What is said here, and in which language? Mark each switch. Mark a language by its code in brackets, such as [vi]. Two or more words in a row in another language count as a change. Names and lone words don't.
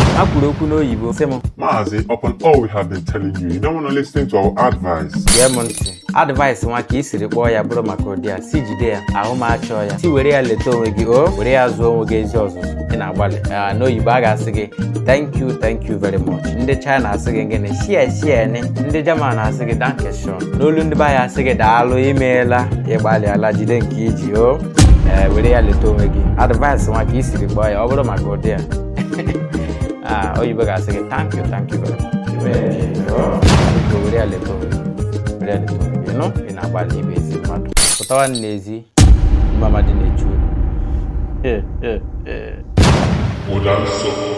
[ig] Ha kwuru okwu n'oyibo, sị m, Maazị, [en] upon all we have been telling you, you don't wanna listen to our advice. [ig] Gee m ntị. Advice nwa ka ị siri kpọọ ya bụrụ maka ụdị a. Si jide ya, ahụ m achọ ya. Si were ya leta onwe gị, o, were ya zụọ onwe gị ezi ọzụzụ. Ị na-agbalị. Ah, n'oyibo a ga-asị gị, [en] "Thank you, thank you very much." [ig] Ndị China asị gị gịnị? [zh] "Share, share ni." [ig] Ndị German asị gị, [de] "Danke schön." [ig] N'olu ndị be anyị asị gị, "Daalụ, imeela, ị gbalịala, jide nke iji, o." Eh, were ya leta onwe gị. Advice nwa ka ị siri kpọọ ya, ọ bụrụ maka ụdị a. Ah, oyibo ga-asị gị, [en] "Thank you, thank you very much." [ig] Imeela, o. Biko, were ya leta onwe gị. Were ya leta onwe gị. Nụ, ị na-agbalị ibe ezi mmadụ. Pụtawa n'ezi, mma mmadụ na-echu unu. Ụda nsọ.